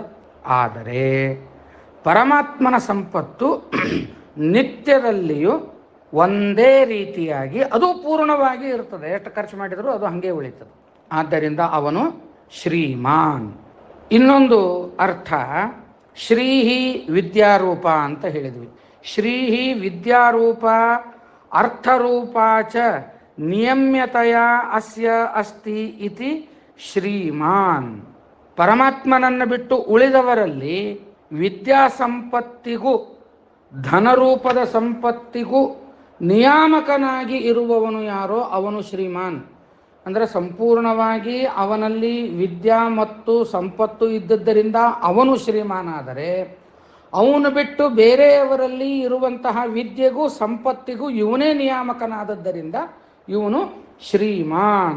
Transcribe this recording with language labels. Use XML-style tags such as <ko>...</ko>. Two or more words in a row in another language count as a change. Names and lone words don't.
<kn>ಆದರೆ ಪರಮಾತ್ಮನ ಸಂಪತ್ತು ನಿತ್ಯದಲ್ಲಿಯೂ ಒಂದೇ ರೀತಿಯಾಗಿ ಅದು ಪೂರ್ಣವಾಗಿ ಇರ್ತದೆ. ಎಷ್ಟು ಖರ್ಚು ಮಾಡಿದರೂ ಅದು ಹಾಗೆ ಉಳಿತದೆ. ಆದ್ದರಿಂದ ಅವನು ಶ್ರೀಮಾನ್. ಇನ್ನೊಂದು ಅರ್ಥ</kn> <sa>ಶ್ರೀಹಿ ವಿದ್ಯಾರೂಪ</sa> <kn>ಅಂತ ಹೇಳಿದ್ವಿ.</kn> <sa>ಶ್ರೀಹಿ ವಿದ್ಯಾರೂಪ ಅರ್ಥರೂಪ ಚ ನಿಯಮ್ಯತೆಯ ಅಸ್ಯ ಅಸ್ತಿ ಇತಿ ಶ್ರೀಮಾನ್.</sa> <kn>ಪರಮಾತ್ಮನನ್ನು ಬಿಟ್ಟು ಉಳಿದವರಲ್ಲಿ ವಿದ್ಯಾ ಸಂಪತ್ತಿಗೂ ಧನರೂಪದ ಸಂಪತ್ತಿಗೂ ನಿಯಾಮಕನಾಗಿ ಇರುವವನು ಯಾರೋ ಅವನು ಶ್ರೀಮಾನ್. ಅಂದರೆ ಸಂಪೂರ್ಣವಾಗಿ ಅವನಲ್ಲಿ ವಿದ್ಯಾ ಮತ್ತು ಸಂಪತ್ತು ಇದ್ದದ್ದರಿಂದ ಅವನು ಶ್ರೀಮಾನಾದರೆ, ಅವನು ಬಿಟ್ಟು ಬೇರೆಯವರಲ್ಲಿ ಇರುವಂತಹ ವಿದ್ಯೆಗೂ ಸಂಪತ್ತಿಗೂ ಇವನೇ ನಿಯಾಮಕನಾದದ್ದರಿಂದ ಇವನು ಶ್ರೀಮಾನ್.</kn>